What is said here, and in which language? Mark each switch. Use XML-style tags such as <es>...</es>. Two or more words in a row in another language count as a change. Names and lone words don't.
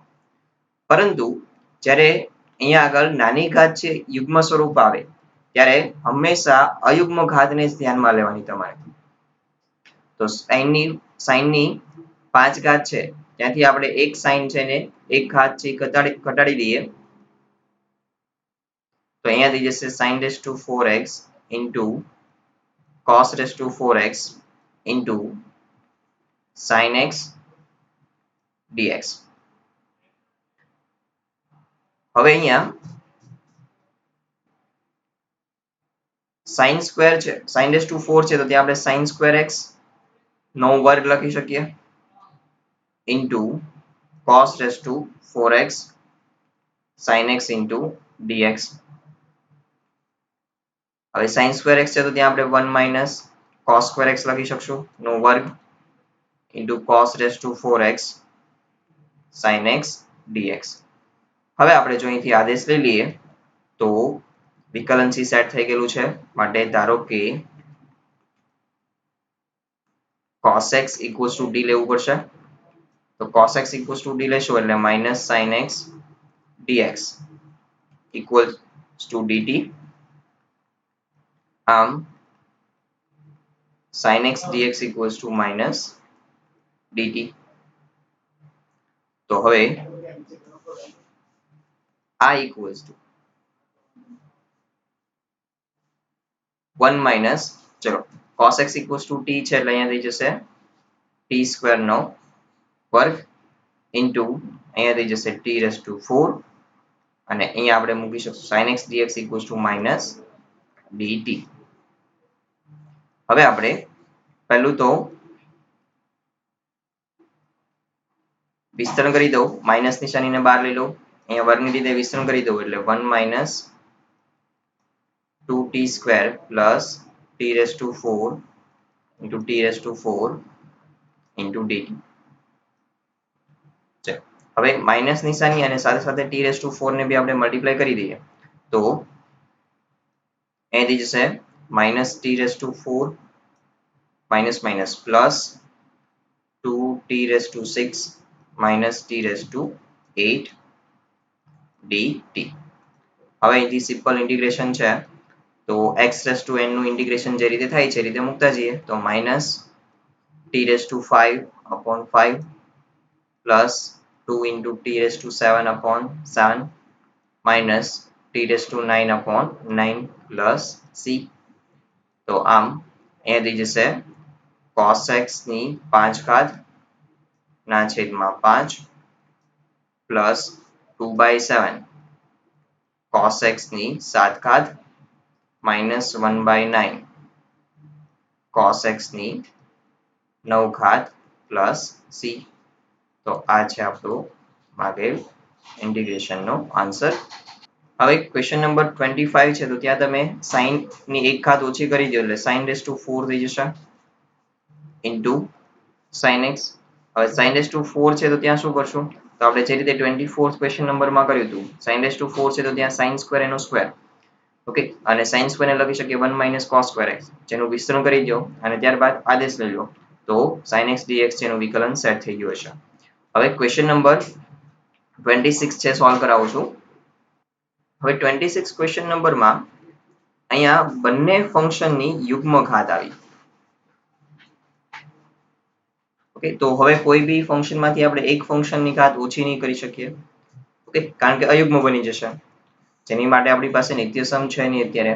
<gu>પરંતુ જ્યારે અહીંયા આગળ નાની ઘાત છે યુગ્મ સ્વરૂપ આવે ત્યારે હંમેશા અયુગ્મ ઘાતને જ ધ્યાનમાં લેવાની તમારે. તો sin ની 5 ઘાત છે ત્યાંથી આપણે એક સાઈન છે ને એક ઘાત છે ઘટાડી દઈએ તો અહીંયા થઈ જશે</gu> <en>sin raised to 4x into cos raised to 4x into sin x dx.</en> <gu>હવે અહીંયા</gu> <en>sin square છે sin raised to 4</en> <gu>છે તો ત્યાં આપણે</gu> <en>sin square x</en> <gu>નો વર્ગ લખી શકીએ</gu> <en>into cos raised to 4x sin x into dx.</en> <gu>હવે</gu> <en>sin square x</en> <gu>છે તો ત્યાં આપણે</gu> <en>1 minus cos square x</en> <gu>લખી શકશું નો વર્ગ</gu> <en>into cos raised to 4x sin x dx.</en> <gu>હવે આપણે જો અહીંથી આદેશ લઈ લઈએ તો વિકલન c સેટ થઈ ગયેલું છે માટે ધારો કે</gu> <en>cos x equals to d</en> <gu>લેવું પડશે તો</gu> <en>cos x equals to d</en> <gu>લેશો એટલે</gu> <en>minus sin x dx equals to dt. આમ sin x dx equals to minus dt.</en> <gu>તો હવે આ</gu> <en>equals to 1 minus ચલો cos x equals to t</en> <gu>છે એટલે અહીંયા થઈ જશે</gu> <en>t square</en> <gu>નો વર્ગ</gu> <en>into</en> <gu>અહીંયા થઈ જશે</gu> <en>t raised to 4</en> <gu>અને અહીંયા આપણે મૂકી શકશું</gu> <en>sin x dx equals to minus dt.</en> <gu>હવે આપણે પહેલું તો વિસ્તરણ કરી દઉં માઇનસ નિશાનીને બહાર લઈ લઉં અહીંયા વર્ગની રીતે વિસ્તરણ કરી દઉં એટલે</gu> <en>1 minus 2t square plus t raised to 4 into t raised to 4 into dt.</en> <gu>હવે માઇનસ નિશાની અને સાથે સાથે</gu> <en>t raised to 4</en> <gu>ને બી આપણે મલ્ટીપ્લાય કરી દઈએ તો અહીંથી જશે</gu> <en>minus t raised to 4 minus minus plus 2t raised to 6 minus t raised to 8 dt.</en> <gu>હવે અહીંથી</gu> <en>simple integration</en> <gu>છે તો</gu> <en>x raised to n</en> <gu>નું ઇન્ટિગ્રેશન જે રીતે થાય છે એ રીતે મૂકતા જઈએ તો</gu> <en>minus t raised to 5 upon 5 plus 2 into t raised to 7 upon 7 minus t raised to 9 upon 9 plus c.</en> <gu>તો આમ અહીંયા થઈ જશે</gu> <en>cos x</en> <gu>ની 5 ઘાત ના છેદમાં</gu> <en>5 plus 2 by 7 cos x</en> <gu>ની 7 ઘાત</gu> <en>minus 1 by 9 cos x</en> <gu>ની 9 ઘાત</gu> <en>plus c.</en> <gu>તો આ છે આપણું માગેલ ઇન્ટિગ્રેશન નો આન્સર. હવે</gu> <en>question number</en> <gu>25 છે તો ત્યાં તમે sin ની 1 ઘાત ઓછી કરી દો એટલે</gu> <en>sin raised to 4</en> <gu>થઈ જશે</gu> <en>into sin x.</en> <gu>હવે</gu> <en>sin raised to 4</en> <gu>છે તો ત્યાં શું કરશું તો આપણે જે રીતે</gu> <en>24th question</en> <gu>નંબરમાં કર્યું હતું</gu> <en>sin raised to 4</en> <gu>છે તો ત્યાં</gu> <en>sin square</en> <gu>એનો સ્ક્વેર ઓકે અને</gu> <en>sin square</en> <gu>ને લખી શકીએ</gu> <en>1 minus cos square x</en> <gu>જેનું વિસ્તરણ કરી દો અને ત્યારબાદ આદેશ લઈ લો તો</gu> <en>sin x dx</en> <gu>જેનું વિકલન સેટ થઈ ગયું હશે. હવે</gu> <en>question number</en> <gu>26 છે સોલ્વ કરાવું છું. હવે 26 ક્વેશ્ચન નંબરમાં અહીંયા બંને ફંક્શનની યુગ્મ ઘાત આવી ઓકે તો હવે કોઈ બી ફંક્શન માંથી આપણે એક ફંક્શનની ઘાત ઓછી નહીં કરી શકીએ ઓકે કારણ કે અયુગ્મ બની જશે જેની માટે આપણી પાસે નિત્યસમ છે નહીં અત્યારે.</gu>